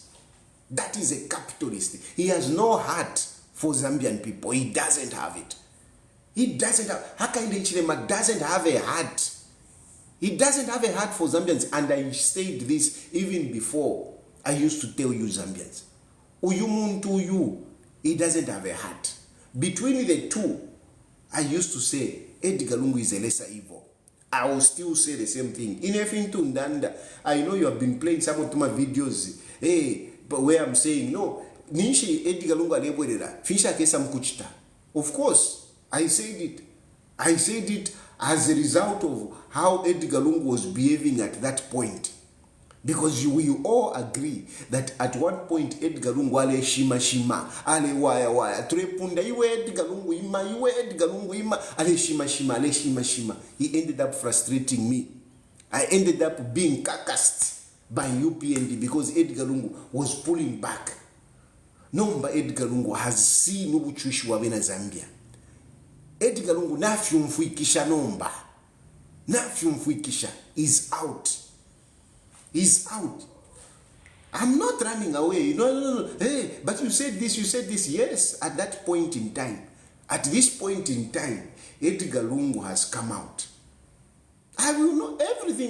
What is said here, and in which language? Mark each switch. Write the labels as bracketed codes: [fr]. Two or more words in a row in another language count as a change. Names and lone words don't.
[en] That is a capitalist. He has no heart for Zambian people. He doesn't have it. He doesn't have, Hakainde Ichilema doesn't have a heart He doesn't have a heart for Zambians, and I said this even before. I used to tell you Zambians, [bem] uyu muntu uyu, [en] he doesn't have a heart. Between the two, I used to say Edgar Lungu is a lesser evil. I will still say the same thing. In everything Ndanda, I know you have been playing some of my videos, but where I'm saying no, [bem] Ninshi Edgar Lungu alebwerera, Fisha kesa mkuchita. [en] Of course, I said it. I said it as a result of how Edgar Lungu was behaving at that point. Because we all agree that at one point Edgar Lungu [bem] ale shima, ale waya, trepunda, iwe Edgar Lungu ima, ale shima. [en] He ended up frustrating me. I ended up being carcassed by UPND because Edgar Lungu was pulling back. Nomba Edgar Lungu has seen [bem] ubuchushi wa bena Zambia. Edgar Lungu nafyumfuikisha nomba. [en] Nafyumfuikisha is out. He's out. I'm not running away. No. Hey, but you said this. Yes, at that point in time. At this point in time, Edgar Lungu has come out. I will know everything.